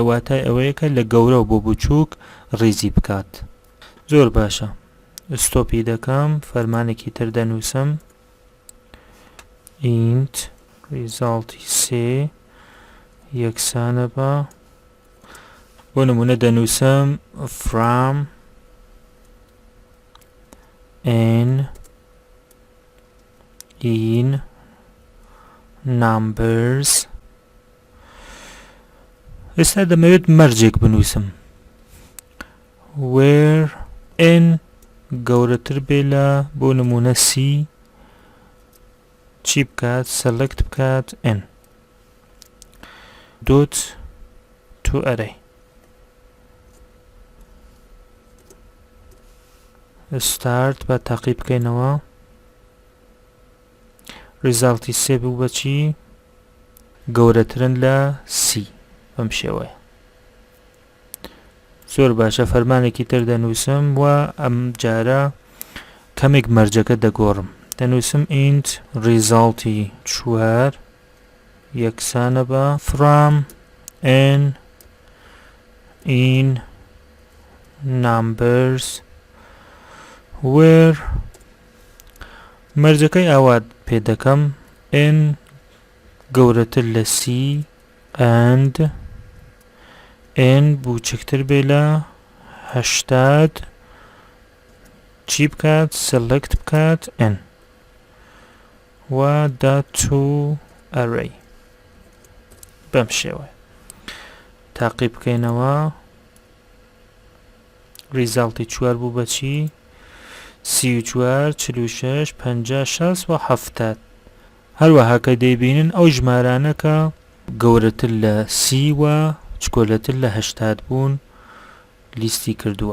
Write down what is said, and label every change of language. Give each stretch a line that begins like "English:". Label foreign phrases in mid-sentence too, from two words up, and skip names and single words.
Central Kurdish: واتای ئەوەیە کە لە گەورە بۆ بچووک ڕێزی بکات. زۆر باشە. ستۆپی دەکەم. فەرمانێکی تر دەنووسم
English: int resulti
Central Kurdish: 3 یەکسانە بە بۆ نمونە دەنووسم
English: from n in numbers.
Central Kurdish: ئێستا دەمەوێت مەرجێک بنووسم
English: where n
Central Kurdish: گەورەتر بێ لە بۆ نمونە c چی بکات؟ select بکات
English: n dot to array.
Central Kurdish: start بە تاقی بکەینەوە. resulti 3 بوو بەچی؟ گەورەترن لە c بەم شێوەیە. زۆر باشە. فەرمانێکی تر دەنووسم و ئەم جارە کەمێک مەرجەکە دەگۆڕم. دەنووسم
English: int resulti
Central Kurdish: 4 یەکسانە بە
English: from n in numbers where
Central Kurdish: مەرجەکەی ئاوات پێ دەکەم n گەورەتر لە
English: c and n
Central Kurdish: بوچکتر بێ لە 80 چی بکات؟ select بکات n و
English: dot to array
Central Kurdish: بەم شێوە. تاقی بکەینەوە. ریزالتی 4 بوو بەچی؟ 34 46 50 60 و 70. هەروەها کە دەیبینن ئەو ژمارانەکە گەورەتر لە c و چکۆلەتر لە 80 بوون لیستی کردووە.